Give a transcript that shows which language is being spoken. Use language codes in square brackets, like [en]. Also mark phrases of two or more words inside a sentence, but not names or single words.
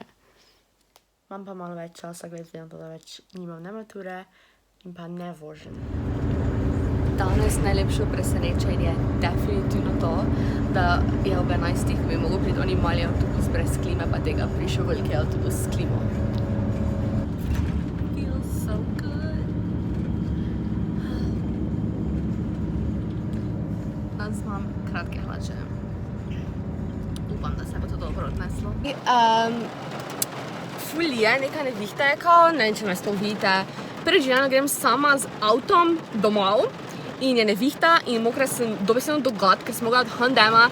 [sl] Imam pa malo več časa, glede na to, da več nimam ne mature in pa ne vožem. Danes najlepše presenečenje je definitivno to, da je ob 11 bi mogel priti oni mali avtobus brez klime, pa tega prišel veliki avtobus s klimo. [en] Feels so good. [sl] Danes imam kratke hlače. Upam, da se bo to dobro odneslo. Ful je, neka nevihta je kao, ne vem, če me s to vidite. Preživljeno grem sama z avtom domov in je nevihta in mokra sem dobesedno do gat, ker sem mogla od H&M-a.